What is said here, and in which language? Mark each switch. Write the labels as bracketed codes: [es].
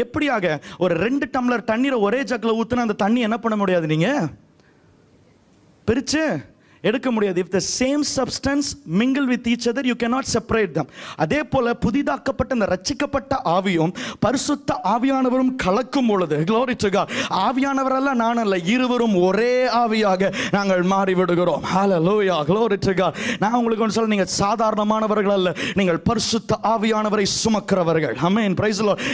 [ta] எப்படியாக ஒரு 2 டம்ளர் தண்ணீரை ஒரே ஜக்ல ஊத்துனா அந்த தண்ணி என்ன பண்ண முடியாது, நீங்க பிரிச்சு எடுக்க முடியாது. [en] if the same substance mingle with each other you cannot separate them. [ta] அதே போல புதிதாக்கப்பட்ட அந்த ரட்சிக்கப்பட்ட ஆவியும் பரிசுத்த ஆவியானவரும் கலக்கும் பொழுது, [en] glory to God, [ta] ஆவியானவர் அல்ல நான் அல்ல, இருவரும் ஒரே ஆவியாக நாங்கள் மாறி விடுகிறோம். [en] hallelujah, glory to God. [ta] நான் உங்களுக்கு ஒன்று சொல்ல, நீங்கள் சாதாரணமானவர்கள் அல்ல, நீங்கள் பரிசுத்த ஆவியானவரை சுமக்கிறவர்கள். ஆமென், [en] Praise the lord.